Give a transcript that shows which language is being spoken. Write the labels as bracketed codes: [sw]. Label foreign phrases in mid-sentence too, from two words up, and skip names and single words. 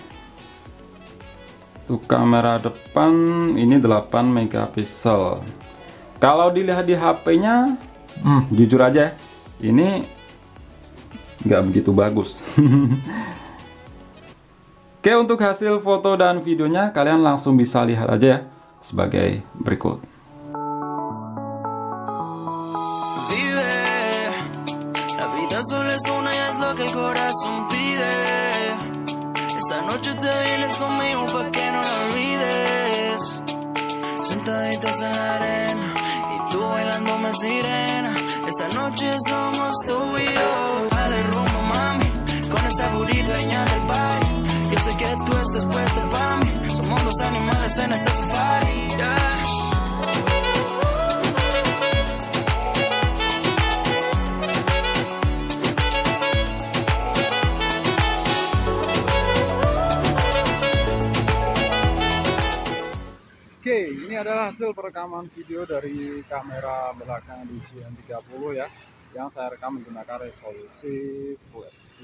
[id] Untuk kamera depan ini 8 megapiksel. Kalau dilihat di HP-nya, jujur aja ini nggak begitu bagus. Oke, untuk hasil foto dan videonya kalian langsung bisa lihat aja ya sebagai berikut. [es] Solo es una y es lo que el corazón pide. Esta noche te vienes conmigo pa' que no la olvides. Sentaditos en la arena y tú bailándome sirena. Esta noche somos tú y yo. Dale rumbo, mami, con esa burrita dueña del party. Yo sé que tú estás puesta para mí. Somos dos animales en este safari, yeah. [id] Oke, ini adalah hasil perekaman video dari kamera belakang DJI N30 ya, yang saya rekam menggunakan resolusi Full HD.